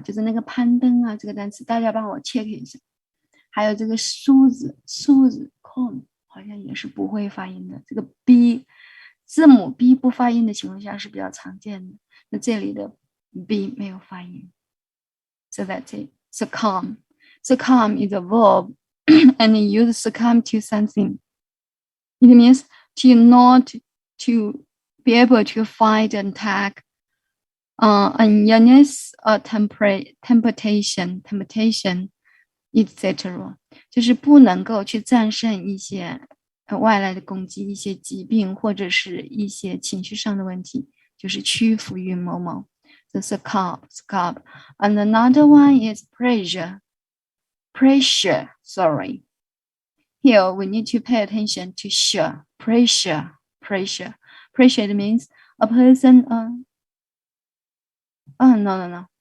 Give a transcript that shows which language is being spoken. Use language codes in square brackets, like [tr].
[zh] 就是那个攀登啊，这个单词大家帮我 check 一下。还有这个梳子 comb 好像也是不会发音的。这个 B 字母 B 不发音的情况下是比较常见的。那这里的 B 没有发音。 [en] So that's it. succumb. Succumb is a verb and you use succumb to something. It means to not to be able to fight and attack illness or temptation, etc. [zh] 就是不能够去战胜一些外来的攻击，一些疾病或者是一些情绪上的问题，就是屈服于某某。 [en] The succumb. And another one is pressure. Sorry. Here we need to pay attention to sure. Pressure. It means a person. No.